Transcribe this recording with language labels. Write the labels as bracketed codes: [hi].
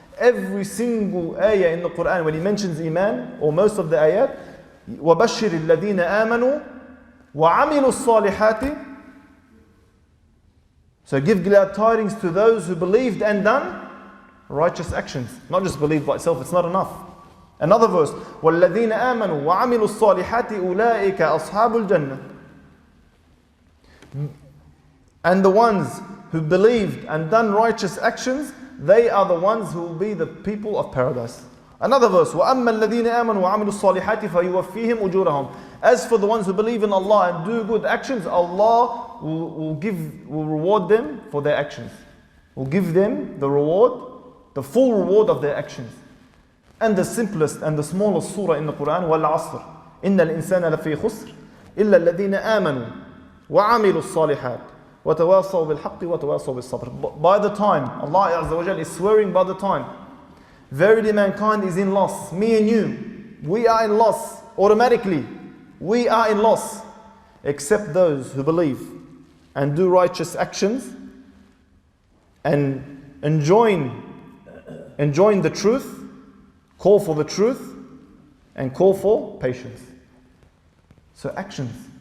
[en] Every single ayah in the Quran, when he mentions iman, or most of the ayat, [ar] وَبَشِّرِ الَّذِينَ آمَنُوا وَعَمِلُوا الصَّالِحَاتِ. [en] So give glad tidings to those who believed and done righteous actions. Not just believe by itself, it's not enough. Another verse, [ar] وَالَّذِينَ آمَنُوا وَعَمِلُوا الصَّالِحَاتِ أُولَٰئِكَ أَصْحَابُ الْجَنَّةِ. [en] And the ones who believed and done righteous actions, they are the ones who will be the people of paradise. Another verse, [ar] وَأَمَّا الَّذِينَ آمَنُوا وَعَمِلُوا الصَّالِحَاتِ فَيُوَفِّيهِمْ أُجُورَهُم. [en] As for the ones who believe in Allah and do good actions, Allah will reward them for their actions. Will give them the reward, the full reward of their actions. And the simplest and the smallest surah in the Quran, [ar] وَالْعَصْرِ إِنَّ الْإِنسَانَ لَفِي خُسْرٍ إِلَّا الَّذِينَ آمَنُوا وَعَمِلُوا الصَّالِحَاتِ وَتَوَاصَوْا بِالْحَقِّ وَتَوَاصَوْا بِالصَّبْرِ. [en] By the time, Allah Azza wa Jal is swearing by the time, verily mankind is in loss. Me and you, we are in loss automatically. We are in loss, except those who believe and do righteous actions and enjoin the truth, call for the truth, and call for patience. So actions.